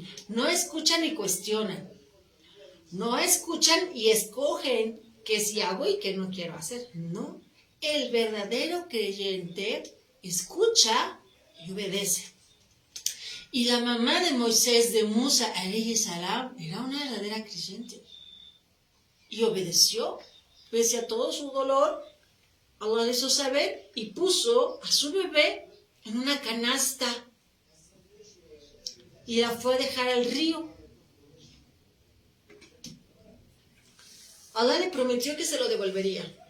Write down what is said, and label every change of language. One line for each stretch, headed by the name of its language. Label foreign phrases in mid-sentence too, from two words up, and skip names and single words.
Spanish: No escuchan y cuestionan. No escuchan y escogen qué sí hago y qué no quiero hacer. No. El verdadero creyente escucha y obedece. Y la mamá de Moisés, de Musa
Arabic: عليه السلام,
Spanish: era una verdadera creyente. Y obedeció, pese a todo su dolor. Allah le hizo saber y puso a su bebé en una canasta y la fue a dejar al río. Allah le prometió que se lo devolvería.